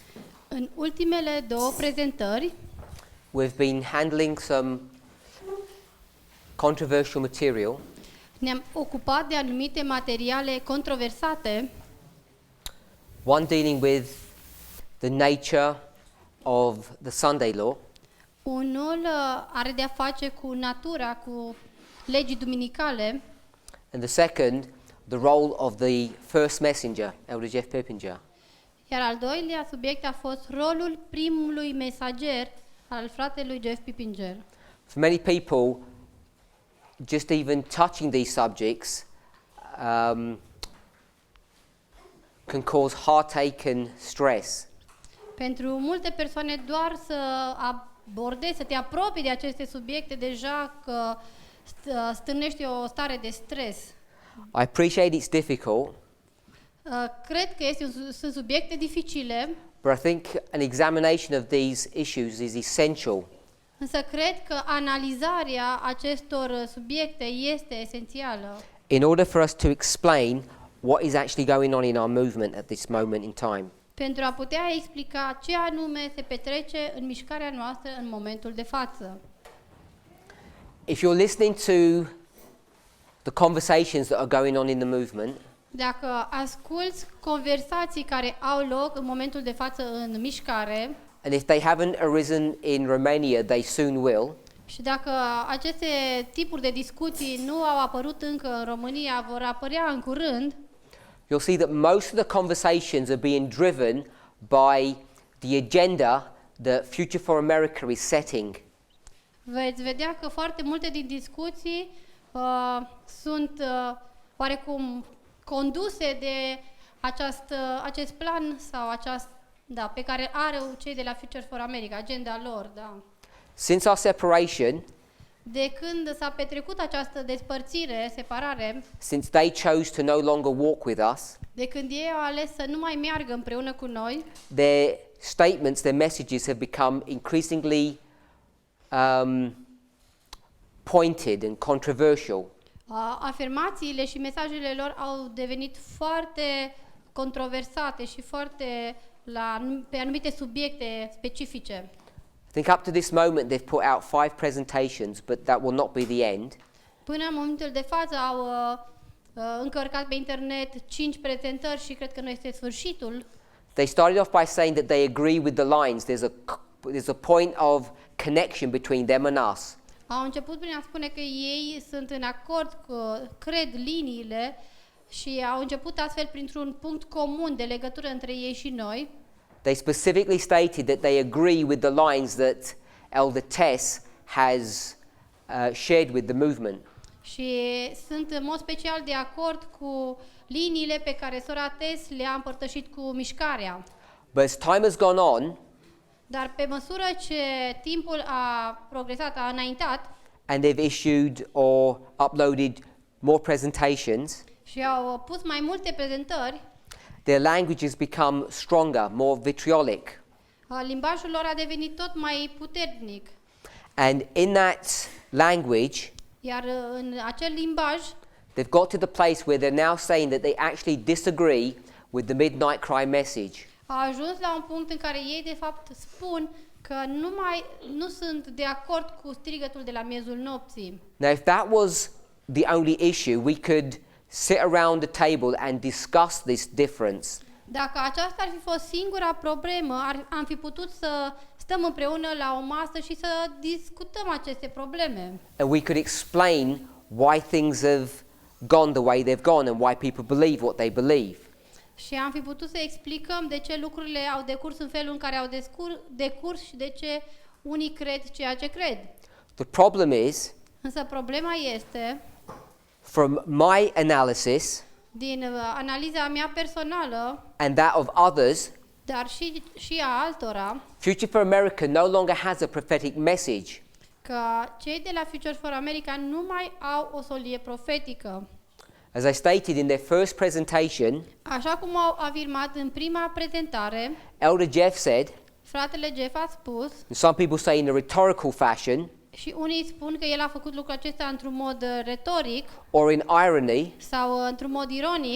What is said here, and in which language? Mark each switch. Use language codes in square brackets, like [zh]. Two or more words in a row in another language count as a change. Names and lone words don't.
[ro] În ultimele două prezentări [en] we've been handling some controversial material, [ro] ne-am ocupat de anumite materiale controversate, [en] one dealing with the nature of the Sunday law, [ro] unul are de-a face cu natura, cu legii duminicale, [en] and the second, the role of the first messenger, Elder Jeff Pippinger. [ro] iar al doilea subiect a fost rolul primului mesager al fratelui Jeff Pippinger. [en] For many people, just even touching these subjects can cause heartache and stress. [ro] Pentru multe persoane doar să abordezi, să te apropii de aceste subiecte, deja că stârnește o stare de stres. [en] I appreciate it's difficult, [ro] Cred că sunt subiecte dificile, [en] but I think an examination of these issues is essential [ro] însă cred că analizarea acestor subiecte este esențială [en] in order for us to explain what is actually going on in our movement at this moment in time. [ro] pentru a putea explica ce anume se petrece în mișcarea noastră în momentul de față. [en] If you're listening to the conversations that are going on in the movement, [ro] Dacă asculți conversații care au loc în momentul de față în mișcare, [en] and if they haven't arisen in Romania, they soon will, [ro] și dacă aceste tipuri de discuții nu au apărut încă în România, vor apărea în curând, [en] you'll see that most of the conversations are being driven by the agenda that Future for America is setting. [ro] veți vedea că foarte multe din discuții sunt oarecum conduse de acest plan sau pe care are cei de la Future for America, agenda lor, da. [en] Since our separation, [ro] De când s-a petrecut această despărțire, separare, [en] since they chose to no longer walk with us, [ro] de când ei au ales să nu mai meargă împreună cu noi, [en] their statements, their messages have become increasingly pointed and controversial. [ro] afirmațiile și mesajele lor au devenit foarte controversate și foarte pe anumite subiecte specifice. [en] I think up to this moment they've put out 5 presentations, but that will not be the end. [ro] Până în momentul de față au încărcat pe internet 5 prezentări și cred că nu este sfârșitul. [en] They started off by saying that they agree with the lines. There's a point of connection between them and us. [ro] Au început prin a spune că ei sunt în acord, cred liniile și au început astfel printr-un punct comun de legătură între ei și noi. [en] They specifically stated that they agree with the lines that Elder Tess has shared with the movement. [ro] Și sunt în mod special de acord cu liniile pe care sora Tess le-a împărtășit cu mișcarea. [en] But as time has gone on, [ro] Dar pe măsură ce timpul a progresat, a înaintat [en] and they've issued or uploaded more presentations, [ro] și au pus mai multe prezentări, [en] their language has become stronger, more vitriolic. [ro] limbajul lor a devenit tot mai puternic. [en] And in that language, [ro] Iar în acel limbaj [en] they've got to the place where they're now saying that they actually disagree with the midnight cry message. [ro] a ajuns la un punct în care ei de fapt spun că nu sunt de acord cu strigătul de la miezul nopții. [en] Now, if that was the only issue, we could sit around the table and discuss this difference. [ro] Dacă aceasta ar fi fost singura problemă, am fi putut să stăm împreună la o masă și să discutăm aceste probleme. [en] And we could explain why things have gone the way they've gone and why people believe what they believe. [ro] Și am fi putut să explicăm de ce lucrurile au decurs în felul în care au decurs și de ce unii cred ceea ce cred. [en] The problem is, [ro] Însă problema este, [en] from my analysis [ro] din analiza mea personală, [en] and that of others, [ro] dar și a altora, [en] Future for America no longer has a prophetic message. [ro] că cei de la Future for America nu mai au o solie profetică. [en] As I stated in their first presentation, [ro] Așa cum au afirmat în prima prezentare, [en] Elder Jeff said, [ro] fratele Jeff a spus, [en] and some people say in a rhetorical fashion [ro] și unii spun că el a făcut lucrul acesta într-un mod retoric [en] or in irony, [ro] sau într-un mod ironic,